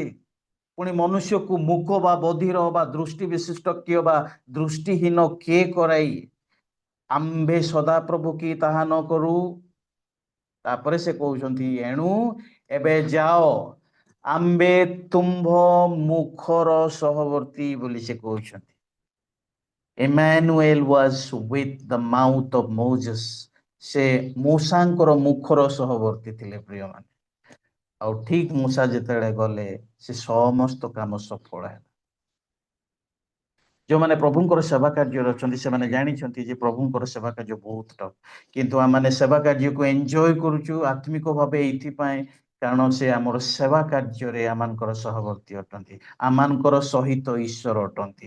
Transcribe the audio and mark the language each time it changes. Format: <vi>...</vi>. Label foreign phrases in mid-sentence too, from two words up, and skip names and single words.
<or>ପୁଣି ମନୁଷ୍ୟକୁ ମୁକ ବା ବଧିର ବା ଦୃଷ୍ଟି ବିଶିଷ୍ଟ କିଏ ବା ଦୃଷ୍ଟିହୀନ କିଏ କରାଇ? ଆମ୍ଭେ ସଦାପ୍ରଭୁ କି ତାହା ନ କରୁ? ତାପରେ ସେ କହୁଛନ୍ତି, ଏଣୁ ଏବେ ଯାଅ, ଆମ୍ଭେ ତୁମ୍ଭ ମୁଖର ସହବର୍ତ୍ତୀ ବୋଲି ସେ କହୁଛନ୍ତି।</or> <en>Emmanuel was with the mouth of Moses.</en> <or>ସେ ମୂଷାଙ୍କର ମୁଖର ସହବର୍ତ୍ତୀ ଥିଲେ ପ୍ରିୟମାନେ। ଆଉ ଠିକ ମୂଷା ଯେତେବେଳେ ଗଲେ, ସେ ସମସ୍ତ କାମ ସଫଳ ହେଲା। ଯେଉଁମାନେ ପ୍ରଭୁଙ୍କର ସେବା କାର୍ଯ୍ୟରେ ଅଛନ୍ତି ସେମାନେ ଜାଣିଛନ୍ତି ଯେ ପ୍ରଭୁଙ୍କର ସେବା କାର୍ଯ୍ୟ ବହୁତ ଟଫ୍, କିନ୍ତୁ ଆମମାନେ ସେବା କାର୍ଯ୍ୟକୁ ଏନ୍ଜୟ କରୁଛୁ ଆତ୍ମିକ ଭାବେ ଏଇଥିପାଇଁ କାରଣ ସେ ଆମର ସେବା କାର୍ଯ୍ୟରେ ଆମମାନଙ୍କର ସହବର୍ତ୍ତୀ ଅଟନ୍ତି, ଆମମାନଙ୍କର ସହିତ ଈଶ୍ୱର ଅଟନ୍ତି।</or>